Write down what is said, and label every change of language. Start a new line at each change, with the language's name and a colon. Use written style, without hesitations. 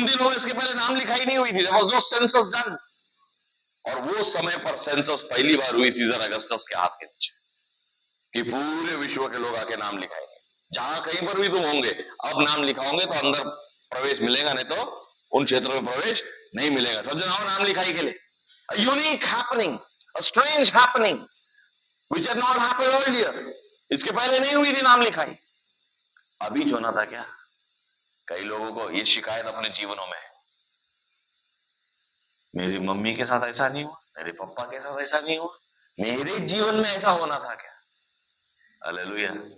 Hindi: उन दिनों में इसके पहले नाम लिखाई नहीं हुई थी,
English: There was no census done.
Hindi: और वो समय पर सेंसस पहली बार हुई सीजर अगस्टस के हाथ के नीचे, कि पूरे विश्व के लोग आके नाम लिखाएंगे। जहां कहीं पर भी तुम होंगे, अब नाम लिखाओगे तो अंदर प्रवेश मिलेगा, नहीं तो उन क्षेत्रों में प्रवेश नहीं मिलेगा। सब जन आओ नाम लिखाई के लिए।
English: A unique happening, a strange happening, which had not happened earlier.
Hindi: इसके पहले नहीं हुई थी नाम लिखाई। अभी जो ना था क्या? कई लोगों को ये शिकायत अपने जीवनों में, मेरी मम्मी के साथ ऐसा नहीं हुआ, मेरे पापा के साथ ऐसा नहीं हुआ, मेरे जीवन में ऐसा होना था क्या? हालेलुया।